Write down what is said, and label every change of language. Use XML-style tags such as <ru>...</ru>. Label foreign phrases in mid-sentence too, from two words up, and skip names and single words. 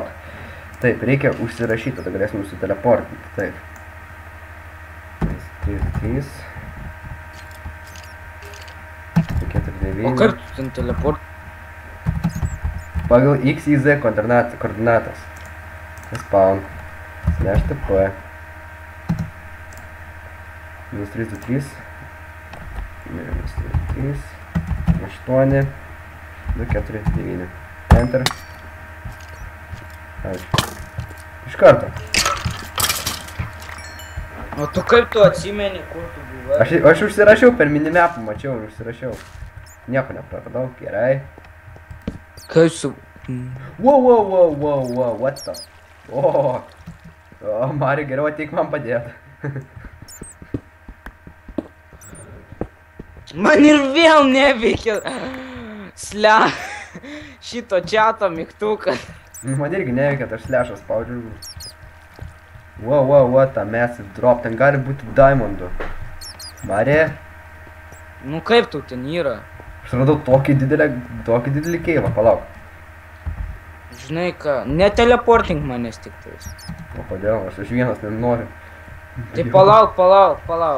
<lt>Taip, reikia užsirašyti, tada galėsim užsiteleportinti. Taip. 3. 4, 9. O kaip tu ten teleport? Pagal X, Y, Z koordinatas. Spawn. /TP. Minus 3, 2, 3. Minus 3, 8. 2, 4, 9. Enter. Aišku. Iš karto. O tu kaip tu atsimeni, kur tu buvai? Aš užsirašiau per minimapą, mačiau ir užsirašiau. Nieko nepraradau, gerai. Kaip su...</lt> <en>Wow, what the?</en> <lt>O, Mari, geriau ateik man padėti. Man ir vėl neveikia šito čiato mygtuką. Man irgi neveikia, aš slešą spaudžiu.</lt> <en>Wow, what a massive drop,</en> <lt>ten gali būti diamondų. Mari? Nu kaip tu ten yra? Aš radau tokį didelį keivą, palauk. Žinai ką, neteleportink manęs tik tais. O kodėl, aš vienas nenoriu. Tai palauk.</lt>